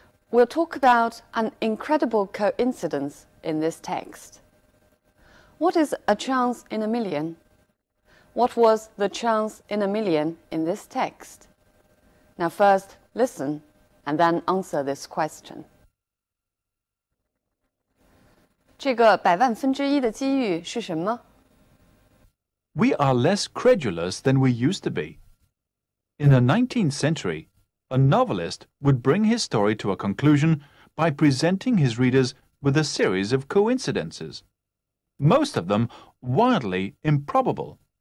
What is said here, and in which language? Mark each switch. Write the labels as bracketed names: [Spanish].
[English] We'll talk about an incredible coincidence in this text. What is a chance in a million? What was the chance in a million in this text? Now first, listen and then answer this question. [Chinese] 这个百万分之一的机遇是什么？ [English] We are less credulous than we used to be. In the 19th century, a novelist would bring his story to a conclusion by presenting his readers with a series of coincidences, most of them wildly improbable.